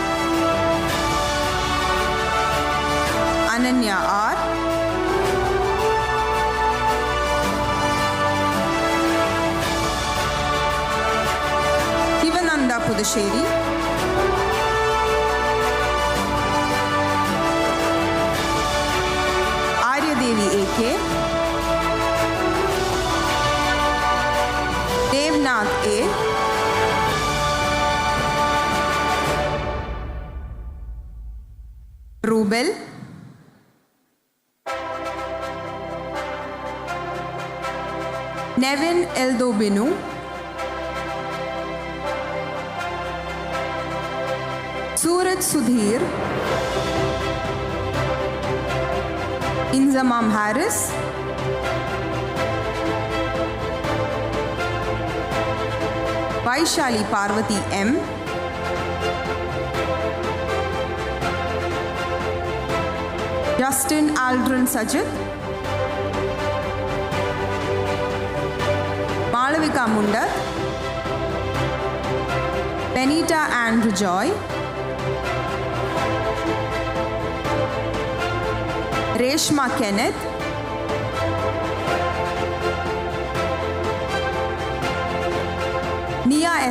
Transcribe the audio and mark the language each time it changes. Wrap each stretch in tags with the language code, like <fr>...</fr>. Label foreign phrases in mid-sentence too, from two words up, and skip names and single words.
<en>Ananya R, Sivananda Pudasheri, Arya Devi AK, Devnath A, Rubel, Nevin Eldobinu, Suraj Sudhir, Inzamam Harris, Vaishali Parvati M, Justin Aldrin Sajid, Malavika Munda, Benita Andrew Joy, Reshma Kenneth, Nia S.</en>